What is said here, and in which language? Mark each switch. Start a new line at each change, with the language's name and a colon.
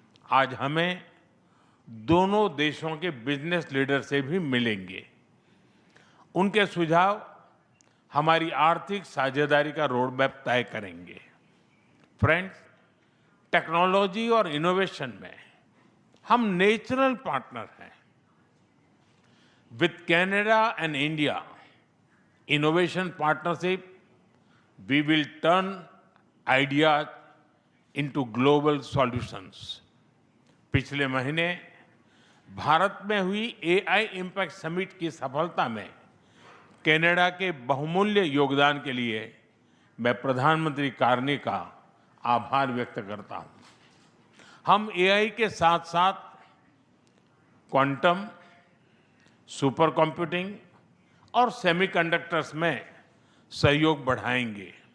Hindi: आज हमें दोनों देशों के बिजनेस लीडर से भी मिलेंगे। उनके सुझाव हमारी आर्थिक साझेदारी का रोड मैप तय करेंगे। फ्रेंड्स, टेक्नोलॉजी और इनोवेशन में हम नेचुरल पार्टनर हैं।
English: With Canada and India innovation partnership, we will turn ideas into global solutions.
Hindi: पिछले महीने भारत में हुई AI इम्पैक्ट समिट की सफलता में कनाडा के बहुमूल्य योगदान के लिए मैं प्रधानमंत्री कार्नी का आभार व्यक्त करता हूं। हम AI के साथ साथ क्वांटम, सुपर कंप्यूटिंग और सेमीकंडक्टर्स में सहयोग बढ़ाएंगे।